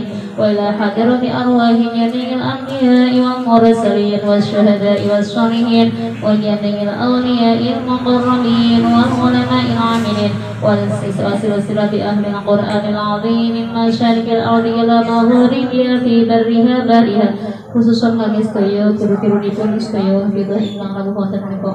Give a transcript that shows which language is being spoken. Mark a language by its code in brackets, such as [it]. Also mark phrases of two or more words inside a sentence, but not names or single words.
[ar] وإلى حضرة أرواح جميع الأنبياء والمرسلين والشهداء والصالحين وجميع الأولياء المقربين والعلماء العاملين وسلسلة أهل القرآن العظيم من مشارق الأرض إلى مغاربها في برها بحرها [jv] khususan kami sedaya guru-gurunipun sedaya kita ingkang rawuh wonten menika.